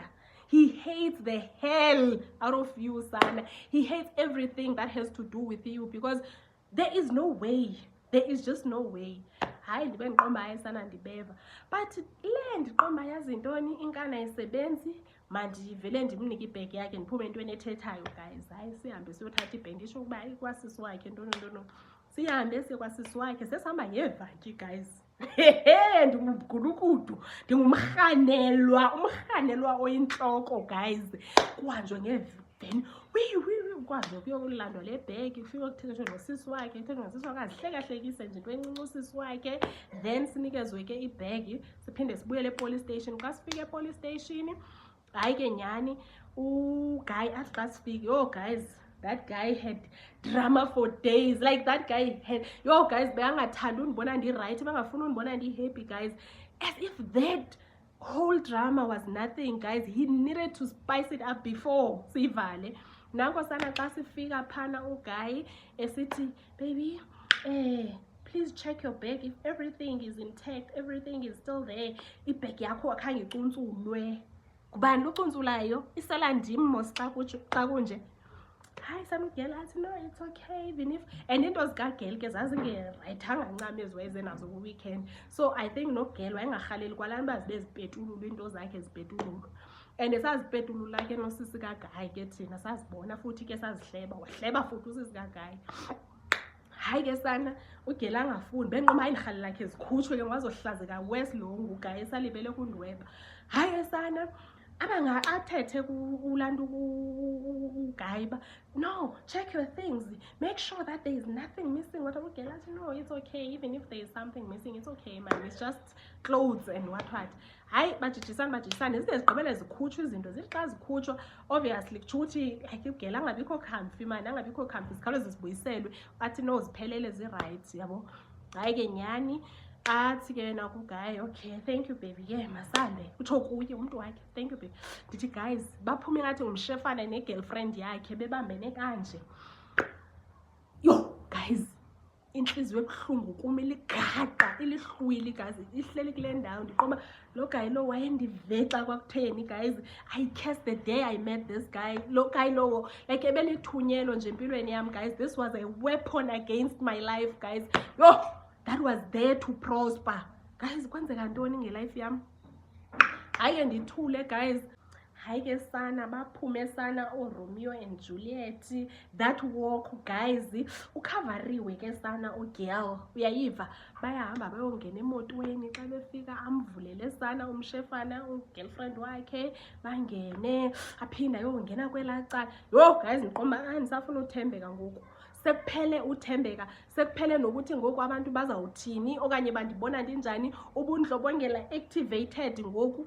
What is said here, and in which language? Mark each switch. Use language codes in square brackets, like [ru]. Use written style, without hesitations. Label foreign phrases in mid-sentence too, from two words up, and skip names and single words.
[en] He hates the hell out of you, son. He hates everything that has to do with you because there is no way. There is just no way. [xh] Hayi ndibe ndiqomba hayi sana ndibeva. But le ndiqomba yazi ntoni inkana isebenzi, mandivele ndimnike ibheki yakhe ndiphume entweni ethethayo guys. Hayi sihambe siyothatha ibheki ndisho ukuba ikwasisi wakhe ntono. Sihambe siye kwasisi wakhe sesihamba ngevaki guys. Ndingumgulukudu, umrhanelwa oyintloko guys. Kuhanjwe ngeveni ukwazi ukuyokulandwa le bheki, ufike ukuthetheshwa nosisi wakhe, kuthethwa nosisi wakhe azihlekahlekise nje into encinci usisi wakhe, then sinikezwe ke ibheki siphinde sibuyele epolice station. Xa sifike epolice station, hayi ke nyani uGuy athi xa sifike, [en] oh guys, that guy had drama for days. Like that guy had, guys, [xh] beyangathanda undibona ndi-right, bangafuna undibona ndi-happy guys, [en] as if that whole drama was nothing guys. He needed to spice it up before sivale. [xh] Nanko sana xa sifika phana uGuy esithi, [en] baby, please check your bag if everything is intact, everything is still there. [xh] Ibhegi yakho akhange icunsulwe. Kubani lucuntsulayo? Isela ndim mos xa kunje. Hayi sana ugirl athi no, [en] it's okay even if, [xh] and into zikagirl ke zazingerayithanga ncam eziweze nazo ku-weekend. [en] So I think [xh] nogirl wayengarhaleli kwalani uba zibe zipetululwa into zakhe zipetululwa, and sazipetulula ke nosisi kaGuy ke thina sazibona futhi ke sazihleba, wahleba futhi usisi kaGuy. Hayi ke sana ugirl angafuni benqoma hayi irhali lakhe zikhutshwe ke ngazohlazeka wes lo nguGuy esalibele kundweba. Hayi ke sana abanga athethe kulantu uGuy ba, [en] no, check your things, make sure that there is nothing missing. What [xh] ugirl athi [en] no, it's okay, even if there is something missing, it's okay man, it's just clothes and what. [xh] Hayi bajijisane zide zigqibele zikhutshwa izinto. Zithi xa zikhutshwa obviously kutsho ukuthi like ugirl angabikho [en] comfy man, [xh] angabikho comfy, zikhawuleze zibuyiselwe. Athi no, ziphelele zi-right yabo. Hayi ke nyani athi ke na kuGuy, [en] okay, thank you baby, [xh] masambe utsho kuye umntu wakhe, [en] thank you baby. [xh] Ndithi guys, baphume ngathi ngumshefana ne-girlfriend yakhe bebambene kanje. Guys, inhliziyo ebuhlungu kum iligaqa ilihlwili guys, ihleli kule ndawo. Ndiqoba lo Guy lo wayendivexa kwakutheni guys. [en] I cursed the day I met this guy. [xh] Lo Guy lo like ebelithunyelo nje empilweni yam guys. [en] This was a weapon against my life guys. That was there to prosper guys. [xh] Kwenzeka ntoni ngelife yam? Hayi ndithule guys. hayi ke sana baphume sana Romeo and Juliet. [en] That walk guys [xh] ukhavariwe ke sana ugirl, uyayiva, bayahamba bayongena emotweni, xa befika amvulele sana umshefana ugirlfriend wakhe, bangene aphinda yongena kwelaa cala. Yo guys ndiqomba andisafuna uthembeka ngoku, sekuphele uthembeka, sekuphele nokuthi ngoku abantu bazawuthini okanye bandibona ndinjani, ubundlobongela activated ngoku.